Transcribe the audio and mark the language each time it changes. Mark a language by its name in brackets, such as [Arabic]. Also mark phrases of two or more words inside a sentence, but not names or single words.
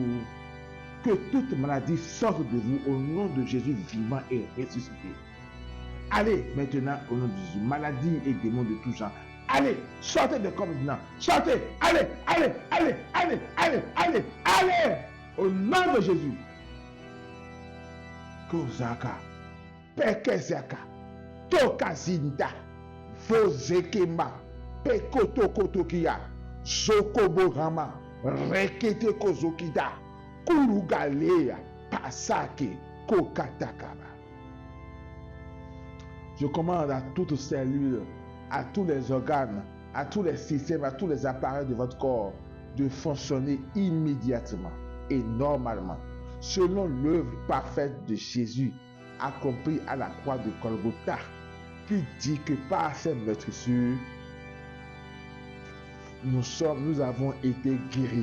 [French] Que toute maladie sorte de vous au nom de Jésus vivant et ressuscité. Allez maintenant au nom de Jésus, maladie et démons de tout genre. Allez, sortez de corps maintenant. Sortez, allez, allez, allez, allez, allez, allez, allez, au nom de Jésus. Kozaka, Pekezaka, Tokazinda, Vozekema, Pekotokotokia, Sokoborama, Rekete Kozokida. Kurugalea, Pasake, Kokatakaba. Je commande à toutes cellules, à tous les organes, à tous les systèmes, à tous les appareils de votre corps de fonctionner immédiatement et normalement, selon l'œuvre parfaite de Jésus accomplie à la croix de Golgotha, qui dit que par ses meurtrissures, nous avons été guéris.